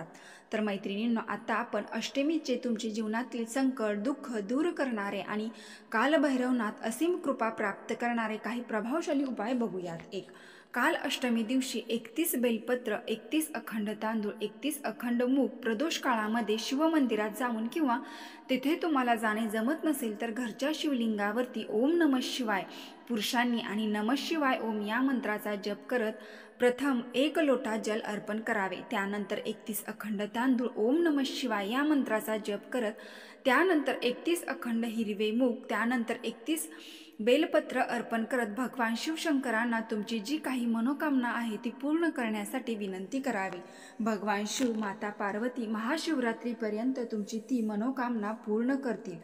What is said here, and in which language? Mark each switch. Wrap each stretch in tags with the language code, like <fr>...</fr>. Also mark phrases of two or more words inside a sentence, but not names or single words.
<mr>तर मैत्रिणींनो, आता आपण अष्टमीचे तुमच्या जीवनातील संकट दुःख दूर करणारे आणि कालभैरवनाथ असीम कृपा प्राप्त करणारे काही प्रभावशाली उपाय बघूयात. एक, काल अष्टमी दिवशी 31 बेलपत्र, 31 अखंड तांदूळ, 31 अखंड मूग प्रदोष काळामध्ये शिवमंदिरात जाऊन किंवा तेथे तुम्हाला जाणे जमत नसेल तर घरच्या शिवलिंगावरती</mr> <sa>ओम नमः शिवाय</sa> <mr>पुरुषांनी आणि</mr> <sa>नमः शिवाय ओम</sa> <mr>या मंत्राचा जप करत प्रथम 1 लोटा जल अर्पण करावे. त्यानंतर 31 अखंड तांदूळ</mr> <sa>ओम नमः शिवाय</sa> <mr>या मंत्राचा जप करत, त्यानंतर 31 अखंड हिरवे मूग, त्यानंतर 31 बेलपत्र अर्पण करत भगवान शिवशंकरांना तुमची जी काही मनोकामना आहे ती पूर्ण करण्यासाठी विनंती करावी. भगवान शिव, माता पार्वती महाशिवरात्रीपर्यंत तुमची ती मनोकामना पूर्ण करतील.</mr>